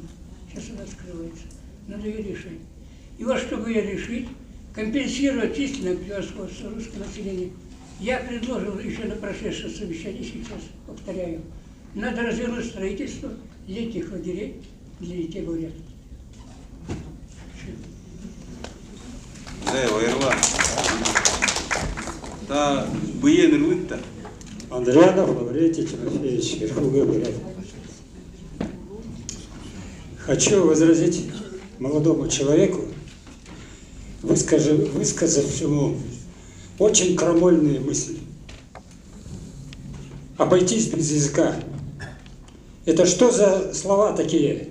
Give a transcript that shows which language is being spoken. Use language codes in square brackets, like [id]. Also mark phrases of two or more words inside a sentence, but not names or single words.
[ru] Сейчас она скрывается. Надо ее решить. И вот чтобы ее решить, компенсировать численное превосходство русского населения, я предложил еще на прошедшем совещании сейчас, повторяю, надо развернуть строительство летних лагерей для детей бурят. Да, Буен Рвыта. Андрианов Лаврентий Тимофеевич, Верховный Бурят. Хочу возразить молодому человеку, высказавшему очень крамольные мысли. Обойтись без языка. Это что за слова такие?